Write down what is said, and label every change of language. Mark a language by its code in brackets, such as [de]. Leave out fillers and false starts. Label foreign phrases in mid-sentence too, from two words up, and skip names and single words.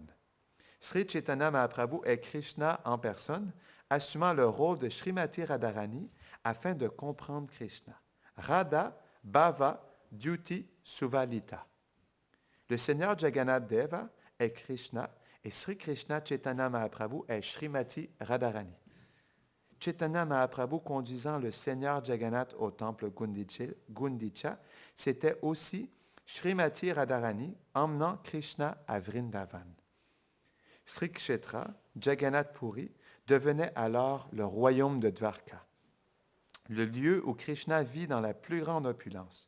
[fr] Sri Chaitanya Mahaprabhu est Krishna en personne, assumant le rôle de Srimati Radharani afin de comprendre Krishna. [sa] Radha, Bhava, Dyuti, Suvalita. [fr] Le Seigneur Jagannath Deva est Krishna et Sri Krishna Chaitanya Mahaprabhu est Srimati Radharani. Chaitanya Mahaprabhu conduisant le Seigneur Jagannath au temple Gundicha, c'était aussi Srimati Radharani emmenant Krishna à Vrindavan. Sri Kshetra, Jagannath Puri, devenait alors le royaume de Dvarka, le lieu où Krishna vit dans la plus grande opulence.